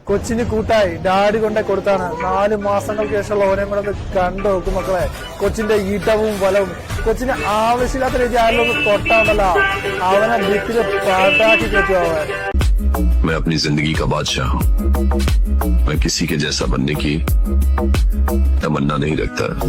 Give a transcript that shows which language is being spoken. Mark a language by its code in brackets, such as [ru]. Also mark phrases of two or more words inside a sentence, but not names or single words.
[ml] കൊച്ചിന് കൂട്ടായി ഡാഡി കൊണ്ടേ കൊടുത്താണ്. 4 മാസങ്ങൾക്ക് ശേഷമുള്ള ഓനെ കൂടെ കണ്ടു നോക്കും മക്കളെ. കൊച്ചിന്റെ ഈട്ടവും ബലവും. കൊച്ചിന് ആവശ്യമില്ലാത്ത രീതി ആരെങ്കിലും ഒന്ന് തൊട്ടാണല്ലോ അവനെ ഭിത്തില് പാട്ടാക്കി കയറ്റും അവൻ. [hi] मैं अपनी जिंदगी का बादशाह हूँ. मैं किसी के जैसा बनने की तमन्ना नहीं रखता.